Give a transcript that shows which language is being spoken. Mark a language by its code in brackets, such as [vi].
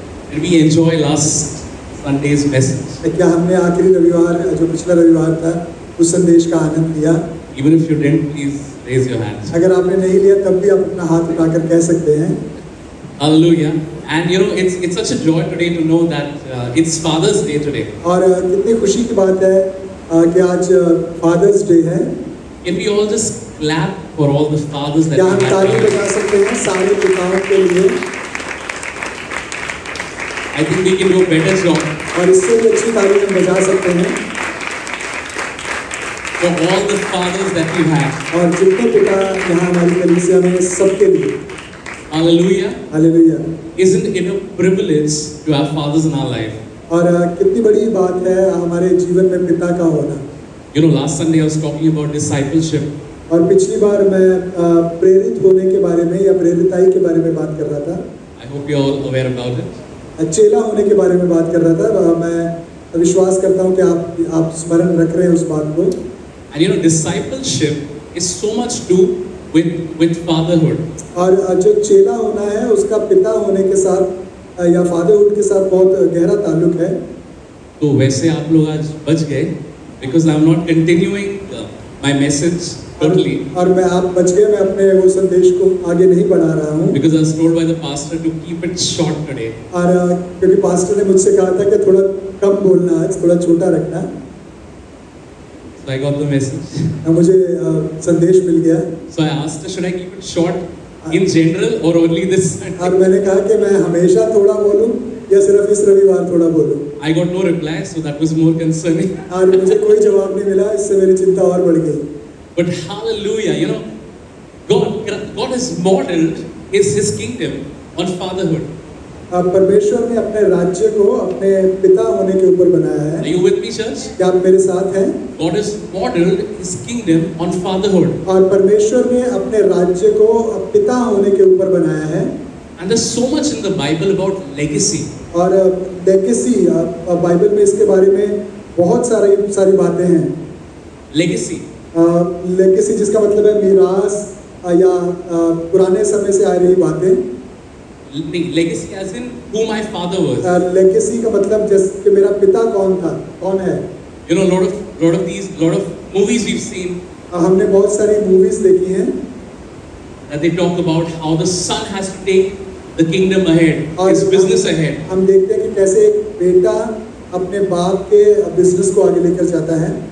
[en] Did we enjoy last Sunday's message? [hi] क्या हमने आखिरी रविवार जो पिछला रविवार था उस संदेश का आनंद लिया? [en] Even if you didn't, please raise your hands. [hi] अगर आपने नहीं लिया तब भी आप अपना हाथ उठाकर कह सकते हैं। [en] Hallelujah. And you know, it's such a joy today to know that it's Father's Day today. [hi] और कितनी खुशी की बात है कि आज फादर्स डे है। [en] If we all just clap for all the fathers that [hi] क्या [en] we [hi] हम [en] have [hi] ताली [en] here, [hi] बजा सकते हैं सारे पिताओं के लिए? [en] I think we can do a better job [hi] और इससे भी अच्छी ताली हम बजा सकते हैं। [en] for all the fathers that we have. [hi] और जितने पिता यहाँ हमारी कलीसिया में सबके लिए [en] Hallelujah. [hi] Hallelujah. [en] Isn't it a privilege to have fathers in our life? [hi] और कितनी बड़ी बात है हमारे जीवन में पिता का होना। [en] You know, last Sunday I was talking about discipleship. [hi] और पिछली बार मैं प्रेरित होने के बारे में या प्रेरिताई के बारे में बात कर रहा था। [en] I hope you're all aware about it. [hi] चेला होने के बारे में बात कर रहा था। मैं विश्वास करता हूँ कि आप स्मरण रख रहे हैं उस बात को। [en] And you know, discipleship is so much to do with fatherhood. [hi] और जो चेला होना है उसका पिता होने के साथ या फादरहुड के साथ बहुत गहरा ताल्लुक है। तो वैसे आप लोग आज बच गए [en] because I'm not continuing my message totally [hi] और मैं आप बच गए, मैं अपने वो संदेश को आगे नहीं बढ़ा रहा हूँ। [en] because I was told by the pastor to keep it short today. [hi] और क्योंकि पास्टर ने मुझसे कहा था कि थोड़ा कम बोलना आज, थोड़ा छोटा रखना। [en] So I got the message. [hi] मुझे संदेश मिल गया। [en] So I asked her, should I keep it short in general or only this Sunday? [hi] और मैंने कहा कि मैं हमेशा थोड़ा बोलूं या सिर्फ इस रविवार थोड़ा बोलूं। [en] I got no reply, so that was more concerning. [hi] और मुझे कोई जवाब नहीं मिला, इससे मेरी चिंता और बढ़ गई। [en] But hallelujah, you know, God has modeled his kingdom on fatherhood. [hi] परमेश्वर ने अपने राज्य को अपने पिता होने के ऊपर बनाया [en] Are [hi] है। [en] you with me, church? [hi] क्या आप मेरे साथ हैं? [en] God has modeled his kingdom on fatherhood. [hi] और परमेश्वर ने अपने राज्य को पिता होने के ऊपर बनाया है। [en] And there's so much in the Bible about legacy. [hi] और लेगेसी बाइबल में इसके बारे में बहुत सारी बातें हैं। [en] Legacy. [hi] लेगेसी जिसका मतलब है मीरास या पुराने समय से आ रही बातें। [en] Legacy as in who my father was. [hi] Legacy का मतलब जैसे कि मेरा पिता कौन है। [en] You know, lot of movies we've seen [hi] हमने बहुत सारी मूवीज देखी हैं [en] that they talk about how the son has to take the kingdom ahead, his business ahead. [hi] हम देखते हैं कि कैसे एक बेटा अपने बाप के बिजनेस को आगे लेकर जाता है।